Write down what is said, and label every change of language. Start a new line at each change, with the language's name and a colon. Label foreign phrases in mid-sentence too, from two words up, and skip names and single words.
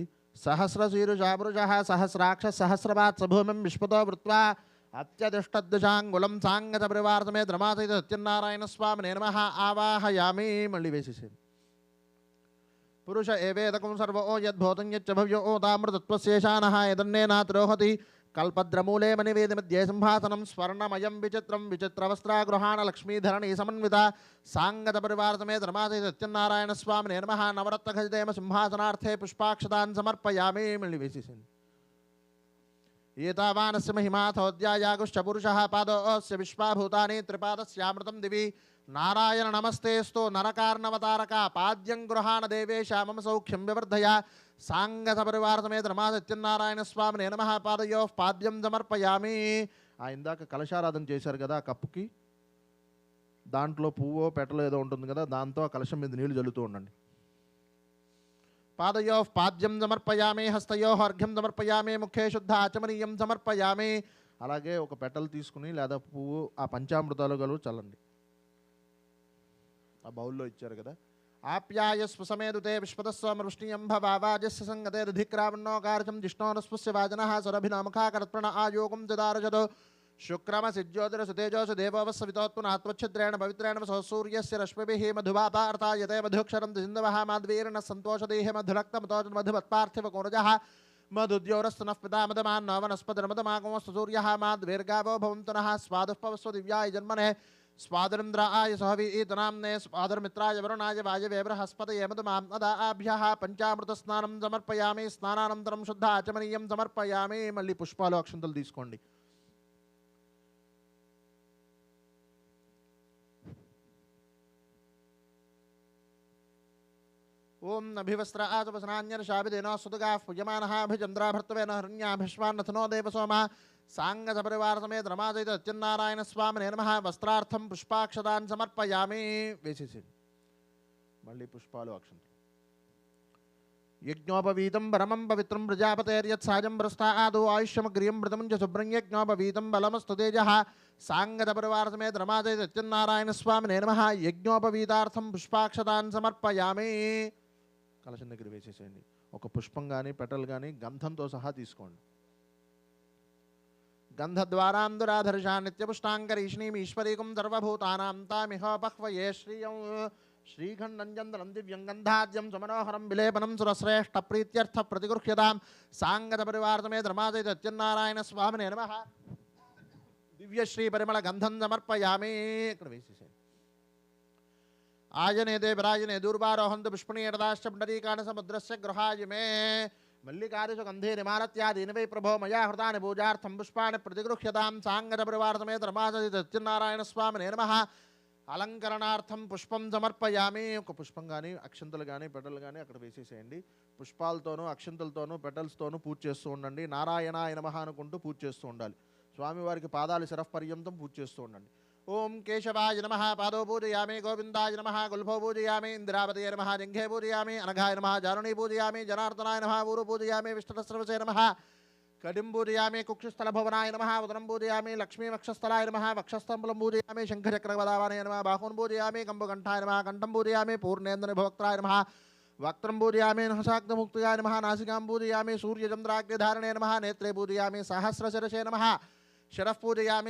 Sanskrit: సహస్రశీరుషాపురుష సహస్రాక్ష సహస్రపాత్ సభూమిం విశ్వతో వృత్వా అత్యదిష్టద్దశాంగులం సాంగ సపరివార సమేత రమాసహిత సత్యనారాయణ స్వామినే నమః. ఆవాహయామి.
Telugu: మళ్ళీ వేసేసేయండి.
Sanskrit: పురుష ఏవేదకం సర్వో యద్భూతం యచ్చ భవ్యో తామృతత్వశేషానః యదన్నేనాతిరోహతి कल्पद्रमूले मणिवेदमध्ये सिंहासनं स्वर्णमयं विचित्रं विचित्रवस्त्रागृहाण लक्ष्मीधरणी समन्वित साङ्गतपरिवारसमेत रमासहित सत्यनारायण स्वामिने नमः। नवरत्नखचितेम सिंहासनार्थे पुष्पाक्षतान् समर्पयामि। मल्लिवेशिसेन् एतावानस्य महिमाथोऽध्यायागुश्च पुरुषः पादोऽस्य विश्वाभूतानि त्रिपादस्यामृतं दिवि नारायण नमस्तेस्तु नरकार्णवतारका पाद्यं गृहाण देवेश मम सौख्यं विवर्धय सांगसपरिवार समेत रमा सत्यनारायण स्वामिने नमः। पादयोः पाद्యం సమర్పయామి।
Telugu: ఇందాక కలశారాధన చేశారు కదా, కప్పుకి దాంట్లో పువ్వో పెట్టలో ఏదో ఉంటుంది కదా, దాంతో కలశం మీద నీళ్లు జల్లుతూ ఉండండి।
Sanskrit: పాదయోః పాద్యం సమర్పయామి, హస్తయోః అర్ఘ్యం సమర్పయామి, ముఖే శుద్ధ ఆచమనీయం సమర్పయామి।
Telugu: అలాగే ఒక పెట్టలు తీసుకుని లేదా పువ్వు ఆ పంచామృతాలు గలు చల్లండి। ఆ బౌల్లో ఇచ్చారు కదా।
Sanskrit: आप्यायस्व समेदुते विश्वतस्वमृष्टियं भवावाजस्य संगते दधिक्रावन्नो कार्यं जिष्णोरस्वस्य वाजनः सरभिनामुखाकरत्प्रण आयोगं ददारजतो शुक्रमसिज्योतिरसुतेजोष देवोवस्सवितोत्पुनात्वच्छिद्रेण पवित्रेण वसो सूर्यस्य रश्मिभिः मधुवापार्थायते मधुक्षरं सिन्धवः माध्वीरेण सन्तोषदेः मधुरक्तमतोज मधुवत्पार्थिवकोरजः मधुद्योरस्तुनः पिता मदमान्नो वनस्पतिर्मदमागमस्तु सूर्यः माध्वीर्गावो भवन्तु नः। स्वादुःपवस्व दिव्याय जन्मने स्वादरिन्द्राय सहवीतनाम्ने स्वादरमित्राय वरुणाय वायवे बृहस्पतये मधुमाम्नदाभ्यः पंचामृतस्नानं समर्पयामि। स्नानानन्तरं शुद्ध आचमनीयं समर्पयामि।
Telugu: మళ్ళీ పుష్పాలు అక్షంతలు తీసుకోండి।
Sanskrit: ओम अभिवस्त्र आचवसनान्यर्षाभिदेनो सुतगाः पूयमानः अभिचन्द्राभर्तवेन हरण्याभिश्वान्नथनो देवसोमा सांगसपरिवार समेत रमासहित सत्यनारायण स्वामिने नमः। वस्त्रार्थं पुष्पाक्षतान् समर्पयामि।
Telugu: వేసేసేయండి మళ్ళీ పుష్పాలు అక్షంతలు।
Sanskrit: यज्ञोपवीतं परमं पवित्रं प्रजापतेर्यत्साजं प्रस्तादो आयुष्यमग्रियं मृतं च शुभ्रं यज्ञोपवीतं बलमस्तु तेजः। सांगतपरिवार समेत रमासहित सत्यनारायण स्वामिने नमः। यज्ञोपवीतार्थं पुष्पाक्षतान् समर्पयामि।
Telugu: కలశం దగ్గర వేసేసేయండి। ఒక పుష్పం కానీ పెటల్ కానీ గంధంతో సహా తీసుకోండి।
Sanskrit: गंधद्वारां दुराधर्षा नित्यपुष्टाङ्गरीष्णीम् ईश्वरीकुं सर्वभूतानां तामिहोपह्वये श्रियं श्रीखण्डं चन्दनं दिव्यं गन्धाद्यं सुमनोहरं विलेपनं सुरश्रेष्ठप्रीत्यर्थप्रतिगृह्यतां। सांगतपरिवारसमेत रमासहित सत्यनारायण स्वामिने नमः। दिव्यश्रीपरिमलगन्धं समर्पयामि। ఇక్కడ వేసేసేయండి। आयने देवराजने दूर्वारोहन्तु पुष्पणीयरदाश्च पुण्डरीकाण समुद्रस्य गृहाय मे। मल्लिकादिषु गन्धे निमारत्यादीनि वै प्रभो मया हृतानि पूजार्थं पुष्पाणि प्रतिगृह्यतां। सांगतपरिवार समेत रमासहित सत्यनारायण स्वामिने नमः। అలంకరణార్థం పుష్పం సమర్పయామి।
Telugu: ఒక పుష్పం కానీ అక్షంతలు కానీ పెటలు కానీ అక్కడ వేసేసేయండి। పుష్పాలతోనూ అక్షంతలతోనూ పెటల్స్తోనూ పూజ చేస్తూ ఉండండి।
Sanskrit: నారాయణాయ నమః
Telugu: అనుకుంటూ పూజ చేస్తూ ఉండాలి। స్వామివారికి పాదాలు శిరః పర్యంతం పూజ చేస్తూ ఉండండి।
Sanskrit: ఓం కేశవాయ నమః పాదో పూజయామి, గోవిందాయ నమః గుల్ఫో పూజయామి, ఇందిరావతయ నమః జంఘే పూజయామి, అనఘాయ నమః జారుణీ పూజయామి, జనార్దనాయ నమః ఊరు పూజయామి, విష్ణుసర్వసే నమః కడిం పూజయామి, కుక్షస్థల భువనాయ నమః ఉదరం పూజయామి, లక్ష్మీ వక్షస్థలాయ నమః వక్షస్థంబలం పూజయామి, శంఖచక్రగదావానాయ నమః బాహూన్ పూజయామి, కంబుకంఠాయ నమః కంఠం పూజయామి, పూర్ణేంద్ర భోక్త్రాయ నమః వక్త్రం పూజయామి, నహసాగ్నముక్తాయ నమః నాసికాం పూజయామి, సూర్యచంద్రాగ్నిధారణే నమః నేత్రే పూజయామి, సహస్రశిరసే నమః శిరః పూజయామి।